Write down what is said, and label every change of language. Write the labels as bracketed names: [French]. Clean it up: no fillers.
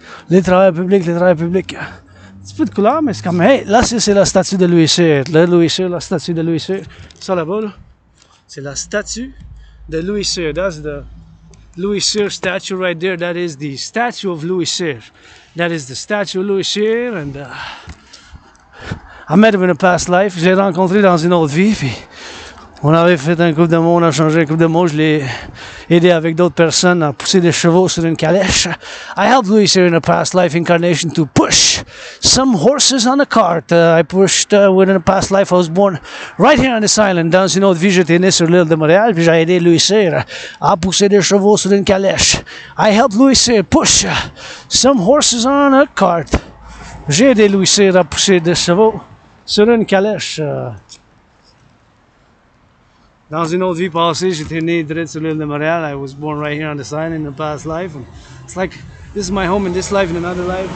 [French] Les travailleurs publics. Un petit peu de couleur, mais c'est comme, hey, là, c'est la statue de Louis Cyr. La statue de Louis Cyr. Ça là-bas, là, c'est la statue de Louis Cyr. [English] That's the Louis Cyr statue right there. That is the statue of Louis Cyr. That is the statue of Louis Cyr, and I met him in a past life. [French] Je l'ai rencontré dans une autre vie, puis on avait fait un couple de mots, on a changé un couple de mots. Je l'ai aidé avec d'autres personnes à pousser des chevaux sur une calèche. [English] I helped Louis here in a past life incarnation to push some horses on a cart. I pushed within a past life. I was born right here on this island. [French] Dans une autre vie, j'étais né sur l'île de Montréal, puis j'ai aidé Louis here à pousser des chevaux sur une calèche. [English] I helped Louis here push some horses on a cart. [French] J'ai aidé Louis here à pousser des chevaux sur une calèche. Dans une autre vie passée, j'étais né direct sur l'île de Montréal. [English] I was born right here on this island in a past life. And it's like, this is my home in this life, in another life.